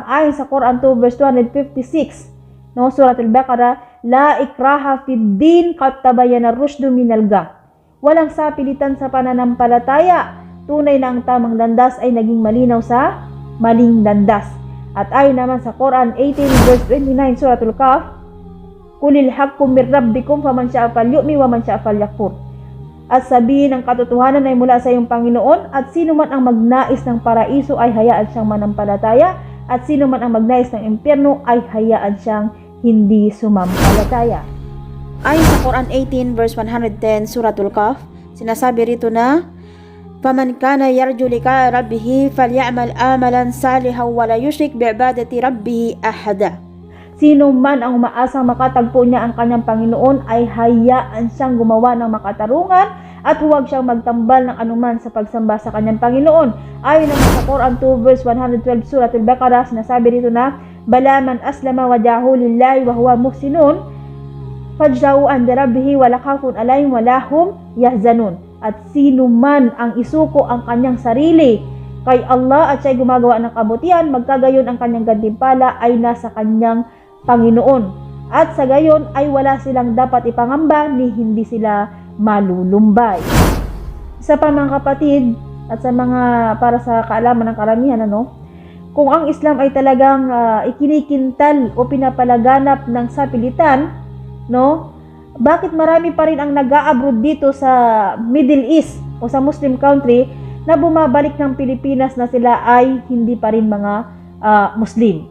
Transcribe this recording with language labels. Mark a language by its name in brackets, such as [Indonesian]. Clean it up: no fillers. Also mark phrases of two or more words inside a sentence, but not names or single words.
[Filipino] Ayon sa Quran 2 verse 256, no, [Arabic] Surah Al-Baqarah, لا إكراه في الدين قد تبين الرشد من الغي. [Filipino] Walang sapilitan sa pananampalataya. Tunay na ang tamang landas ay naging malinaw sa maling landas. At ayon naman sa Quran 18 verse 29, [Arabic] Surah Al-Kahf, قل الحق من ربكم فمن شاء فليؤمن ومن شاء فليكفر. [Filipino] At sabihin ng katotohanan ay mula sa iyong Panginoon, at sino man ang magnais ng paraiso ay hayaan siyang manampalataya, at sino man ang magnais ng impyerno ay hayaan siyang hindi sumampalataya. Ayon sa Quran 18 verse 110, Suratul Kahf, sinasabi rito na, [Arabic] "فمن كان يرجو لقاء ربه فليعمل عملا صالحا ولا يشرك بعبادة ربه أحدا." [Filipino] Sino man ang umaasang makatagpo niya ang kanyang Panginoon ay hayaan siyang gumawa ng makatarungan at huwag siyang magtambal ng anuman sa pagsamba sa kanyang Panginoon. Ayon naman sa Quran 2 verse 112, Surah Al-Baqarah, sinasabi rito na, [Arabic] "بلى من أسلم وجهه لله وهو محسن فجزاء عن ربه ولا خوف عليهم ولا هم يحزنون." [Filipino] At sino man ang isuko ang kanyang sarili kay Allah at siya'y gumagawa ng kabutihan, magkagayon ang kanyang gantimpala ay nasa kanyang Panginoon. At sa gayon ay wala silang dapat ipangamba ni hindi sila malulumbay. Sa pa mga kapatid at sa mga para sa kaalaman ng karamihan, kung ang Islam ay talagang ikinikintal o pinapalaganap ng sapilitan, bakit marami pa rin ang nag-a-abroad dito sa Middle East o sa [English] Muslim country [Filipino] na bumabalik ng Pilipinas na sila ay hindi pa rin mga Muslim?